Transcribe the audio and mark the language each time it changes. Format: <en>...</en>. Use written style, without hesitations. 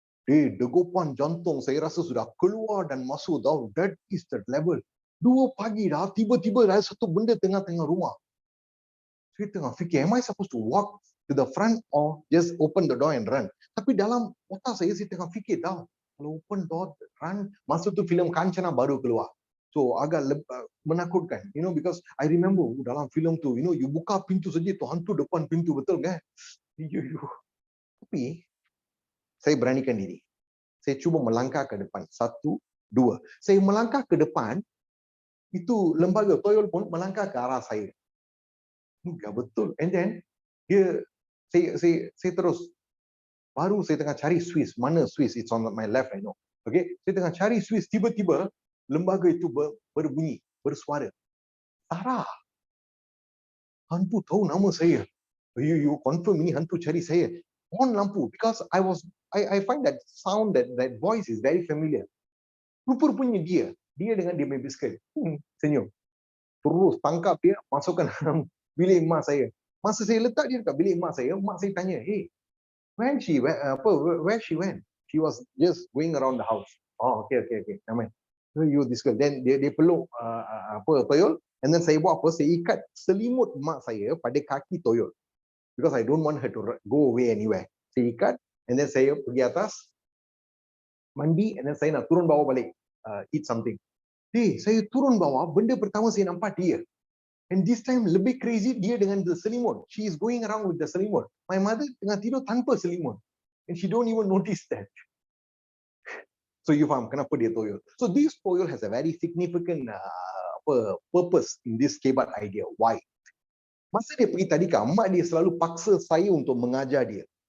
<ms>Degupan jantung saya rasa sudah keluar dan masuk tau.</ms> <en>That is the level.</en> <ms>2 pagi dah, tiba-tiba ada satu benda tengah-tengah rumah. Saya tengah fikir,</ms> <en>am I supposed to walk to the front or just open the door and run?</en> <ms>Tapi dalam otak saya tengah fikir tau. Kalau</ms> <en>open door, run.</en> <ms>Masa tu filem Kancana baru keluar. So agak menakutkan.</ms> <en>Because I remember</en> <ms>dalam filem tu, you buka pintu saja tu hantu depan pintu, betul kan? Tapi saya beranikan diri. Saya cuba melangkah ke depan. 1, 2. Saya melangkah ke depan, itu lembaga Toyol pun melangkah ke arah saya. Enggak betul. And then saya terus, baru saya tengah cari Swiss. Mana Swiss?</ms> <en>It's on my left, I know. Okay,</en> <ms>saya tengah cari Swiss. Tiba-tiba lembaga itu berbunyi, bersuara. Sarah, hantu tahu nama saya.</ms> <en>You confirm</en> <ms>ini hantu cari saya.</ms> <en>On lampu, because I find that sound, that voice is very familiar.</en> <ms>Rupa-rupanya dia dengan dia punya biskut. Senyum. Terus tangkap dia, masukkan dalam bilik mak saya. Masa saya letak dia dekat bilik mak saya tanya,</ms> <en>hey, where she went? She was just going around the house. Oh, okay. Namanya. You this girl. Then</en> <ms>dia peluk Toyol.</ms> <en>And then</en> <ms>saya buat apa? Saya ikat selimut mak saya pada kaki toyol.</ms> <en>Because I don't want her to go away anywhere.</en> <ms>Saya ikat,</ms> <en>and then</en> <ms>saya pergi atas, mandi, and then saya nak turun bawah balik,</ms> <en>eat something.</en> <ms>Saya turun bawah, benda pertama saya nampak dia.</ms> <en>And this time</en> <ms>lebih crazy, dia dengan the selimut.</ms> <en>She is going around with the selimut. My mother</en> <ms>tengah tidur tanpa selimut.</ms> <en>And she don't even notice that. So you</en> <ms>faham kenapa dia toyol.</ms> <en>So this toyol has a very significant purpose in this kebat idea.</en> <ms>Why? Masa dia pergi tadika, mak dia selalu paksa saya untuk mengajar dia.</ms>